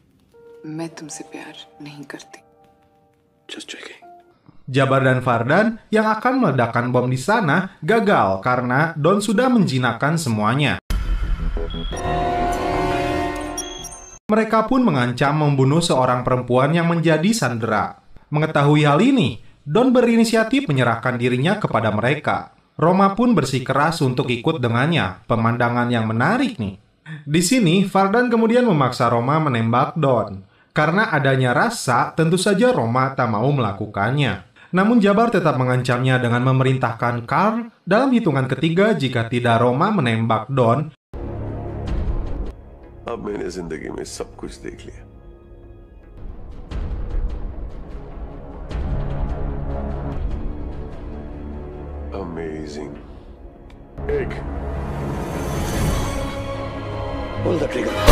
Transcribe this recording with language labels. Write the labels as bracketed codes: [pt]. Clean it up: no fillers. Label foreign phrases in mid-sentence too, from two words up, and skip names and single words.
[hi] मैं तुमसे प्यार नहीं करती। [en] Just checking. [id] Jabar dan Fardan yang akan meledakkan bom di sana gagal karena Don sudah menjinakkan semuanya. Mereka pun mengancam membunuh seorang perempuan yang menjadi sandera. Mengetahui hal ini, Don berinisiatif menyerahkan dirinya kepada mereka. Roma pun bersikeras untuk ikut dengannya. Pemandangan yang menarik nih. Di sini, Fardan kemudian memaksa Roma menembak Don. Karena adanya rasa, tentu saja Roma tak mau melakukannya. Namun Jabar tetap mengancamnya dengan memerintahkan Carl dalam hitungan ketiga jika tidak Roma menembak Don. [hi] अब मैंने जिंदगी में सब कुछ देख लिया। [en] Amazing. [hi] एक [en] Pull the trigger.